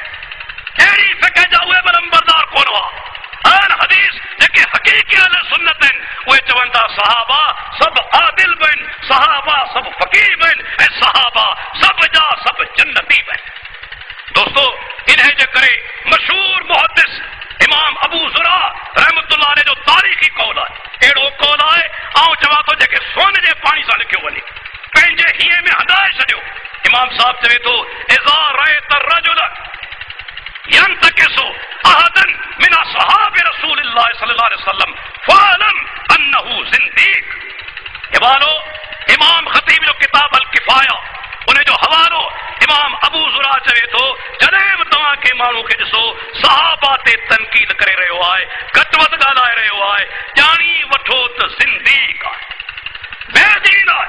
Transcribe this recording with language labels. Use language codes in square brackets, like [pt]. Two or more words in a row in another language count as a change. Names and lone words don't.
[sd] अहिड़ी फ़िक़्ह जा उहे बि नंबरदार कोन हुआ। अहल हदीस जेके हक़ीक़ी अहल सुन्नत आहिनि उहे चवनि था सहाबा सभु आदिल बि आहिनि, सहाबा सभु फ़क़ीह बि आहिनि ऐं सहाबा सभु जा सभु जन्नती बि आहिनि। दोस्तो, इन्हे जे करे मशहूर मुहद्दिस इमाम अबू ज़ुरा [ar] رحمة الله عليه [sd] जो तारीख़ी कौल आहे। अहिड़ो कौल आहे ऐं चवां थो जेके सोन जे पाणी सां लिखियो वञे, पंहिंजे हीअं में हंडाए छॾियो। इमाम साहब चवे थो [ar] إذا رأيت رجل ينتقص أحدا من أصحاب رسول الله صلى الله عليه وسلم فاعلم أنه زنديق. [sd] हवालो इमाम ख़तीब जो किताब अल किफ़ाया, उन जो हवालो इमाम अबू ज़ुरा चवे थो जॾहिं बि तव्हांखे माण्हू खे ॾिसो सहाबा ते तनक़ीद करे रहियो आहे, घटि वधि ॻाल्हाए रहियो आहे, ॼाणी वठो त ज़िंदीक़ आहे, बेदीन आहे।